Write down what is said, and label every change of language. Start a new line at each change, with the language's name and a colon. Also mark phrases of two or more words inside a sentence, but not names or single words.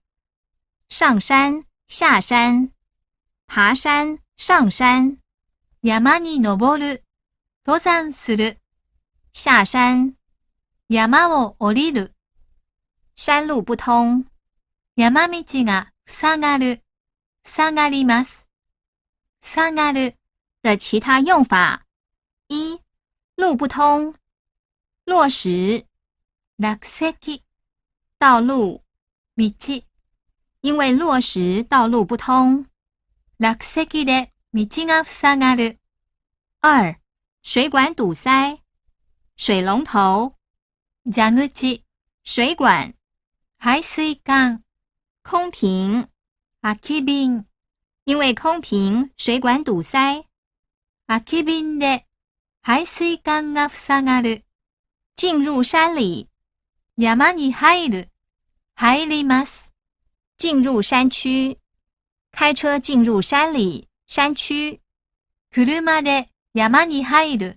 Chinese: 上山、下山。爬山、上山。
Japanese: 山に登る。登山する。
Chinese: 下山。
Japanese: 山を降りる。
Chinese: 山路不通。
Japanese: 山道が塞がる。塞がります。塞がる
Chinese: 的其他用法。一、路不通。落石。
Japanese: 落石。
Chinese: 道路。
Japanese: 道。
Chinese: 因为落石道路不通。
Japanese: 落石で道が塞がる。
Chinese: 二、水管堵塞。水龍頭。
Japanese: 蛇口。
Chinese: 水管。
Japanese: 排水管。
Chinese: 空瓶。
Japanese: 空き瓶。
Chinese: 因为空瓶水管堵塞。
Japanese: 空き瓶で排水管が塞がる。
Chinese: 進入山里。
Japanese: 山に入る。入ります。
Chinese: 進入山區。開車進入山里、山區。
Japanese: 車で山に入る。